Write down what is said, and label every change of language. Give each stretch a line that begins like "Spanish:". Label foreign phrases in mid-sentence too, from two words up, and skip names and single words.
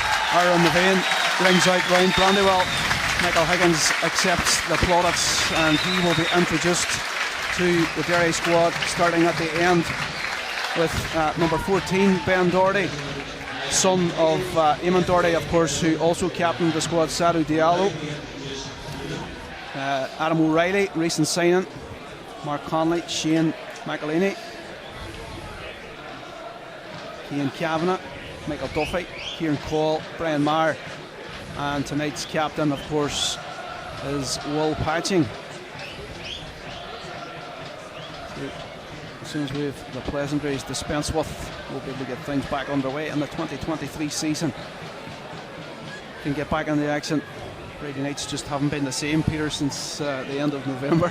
English: Aaron Nevane rings out round Brandywell. Michael Higgins accepts the plaudits and he will be introduced to the Derry squad starting at the end with number 14 Ben Doherty, son of Eamon Doherty, of course, who also captained the squad. Sadhu Diallo, Adam O'Reilly, recent signing, Mark Conley, Shane McElhaney, Cian Kavanagh, Michael Duffy, Kieran Cole, Brian Maher, and tonight's captain, of course, is Will Patching. As soon as we have the pleasantries dispensed with, we'll be able to get things back underway in the 2023 season. Can get back in the action. Friday nights just haven't been the same, Peter, since the end of November.